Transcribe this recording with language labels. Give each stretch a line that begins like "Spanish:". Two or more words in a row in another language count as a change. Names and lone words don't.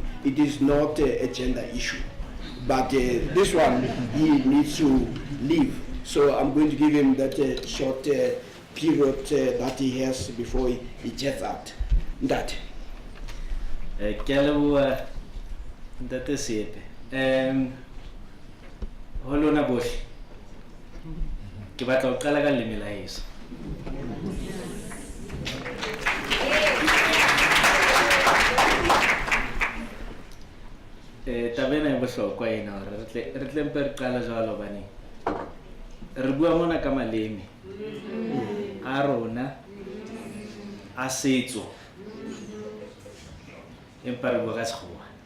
English: It is not a gender issue, but this one, he needs to leave. So I'm going to give him that short period that he has before he jets out. That. That is it.
Southern Sotho: Holona bohle. Ke batla ho qala ka leleme la heso. Tabena e bohlokwa ena hore re tle mpe re qala jwalo bane re bua mona ka maleme a rona a setso empa re bua ka sekgowa.